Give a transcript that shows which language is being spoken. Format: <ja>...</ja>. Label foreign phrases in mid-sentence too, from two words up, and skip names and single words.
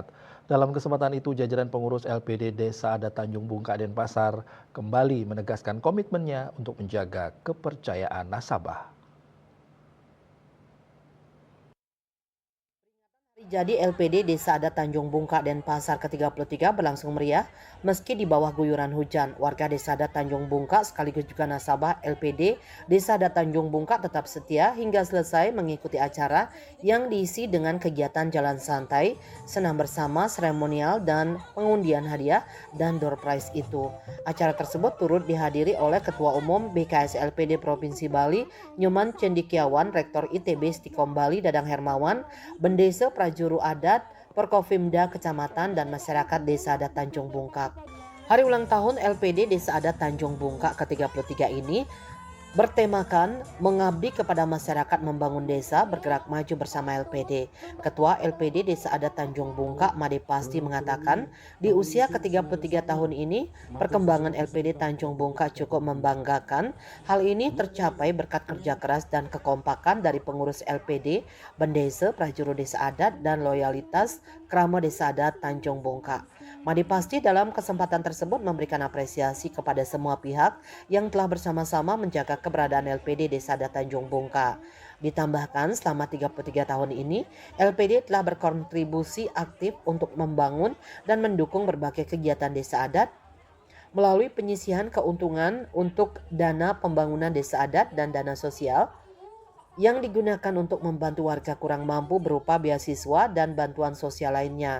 <id>Dalam kesempatan itu, jajaran pengurus LPD Desa Adat Tanjung Bungkak Denpasar kembali menegaskan komitmennya untuk menjaga kepercayaan nasabah. Jadi LPD Desa Adat Tanjung Bungkak Denpasar ke-33 berlangsung meriah meski di bawah guyuran hujan. Warga Desa Adat Tanjung Bungkak sekaligus juga nasabah LPD Desa Adat Tanjung Bungkak tetap setia hingga selesai mengikuti acara yang diisi dengan kegiatan jalan santai, senam bersama, seremonial, dan pengundian hadiah dan</id> <en>door prize</en> <id>itu. Acara tersebut turut dihadiri oleh Ketua Umum BKS LPD Provinsi Bali, Nyoman Cendikiawan, Rektor ITB Stikom Bali, Dadang Hermawan, Bendesa Prajuru Adat, Porkopimda Kecamatan, dan masyarakat Desa Adat Tanjung Bungkak. Hari ulang tahun LPD Desa Adat Tanjung Bungkak ke-33 ini bertemakan mengabdi kepada masyarakat membangun desa bergerak maju bersama LPD. Ketua LPD Desa Adat Tanjung Bungkak, Made Pasti, mengatakan di usia ke-33 tahun ini perkembangan LPD Tanjung Bungkak cukup membanggakan. Hal ini tercapai berkat kerja keras dan kekompakan dari pengurus LPD, Bendesa, Prajuru Desa Adat, dan loyalitas Krama Desa Adat Tanjung Bungkak. Made Pasti dalam kesempatan tersebut memberikan apresiasi kepada semua pihak yang telah bersama-sama menjaga keberadaan LPD Desa Adat Tanjung Bungkak. Ditambahkan selama 33 tahun ini, LPD telah berkontribusi aktif untuk membangun dan mendukung berbagai kegiatan desa adat melalui penyisihan keuntungan untuk dana pembangunan desa adat dan dana sosial yang digunakan untuk membantu warga kurang mampu berupa beasiswa dan bantuan sosial lainnya.</id>